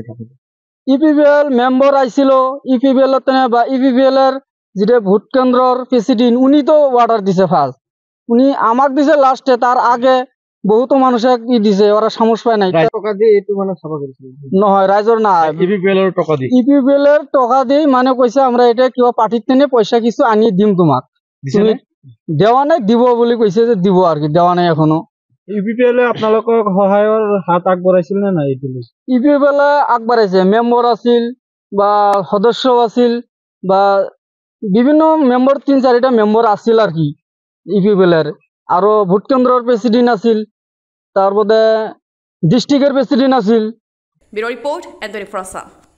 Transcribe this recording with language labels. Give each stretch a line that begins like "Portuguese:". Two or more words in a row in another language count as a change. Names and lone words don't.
Bangla: ইউপিপিএল মেম্বার আইছিল, ইউপিপিএল বা ইউপিপিএল এর যেটা ভোট কেন্দ্রর প্রেসিডেন্ট উনি তো অর্ডার দিছে ফার্স্ট, উনি আমাক দিছে লাস্টে। তার আগে বহুতো মানুষে দিছে, ওরা সামস পায় নাই। টাকা দিয়ে একটু মানে সাফা করেছিল
Assamese: নহয়, রাইজর না,
Bangla: ইউপিপিএল এর টাকা দিয়ে। ইউপিপিএল এর টাকা দিয়ে মানে কইছে আমরা এটা কিবা পার্টির তেনে পয়সা কিছু আনি দিম তোমাক। তুমি দেওয়া নাই, দিব বলে কইছে যে দিব আর কি, দেওয়া নাই এখনো।
Assamese: ইউপিপিএল আপোনালোকক সহায়ৰ হাত আগবঢ়াইছিল নে নাই?
Bangla: ইউপিপিএল আগবাঢ়াইছে, মেম্বার আছিল বা সদস্য আছিল বা বিভিন্ন মেম্বার 3-4টা মেম্বার আছিল আর কি ইউপিপিএল এর। আরো ভোট কেন্দ্রের প্রেসিডেন্ট আছিল, তারপরে ডিস্ট্রিক্টের প্রেসিডেন্ট আছিল।
English: Bureau report, এন্থনি ফ্রসা।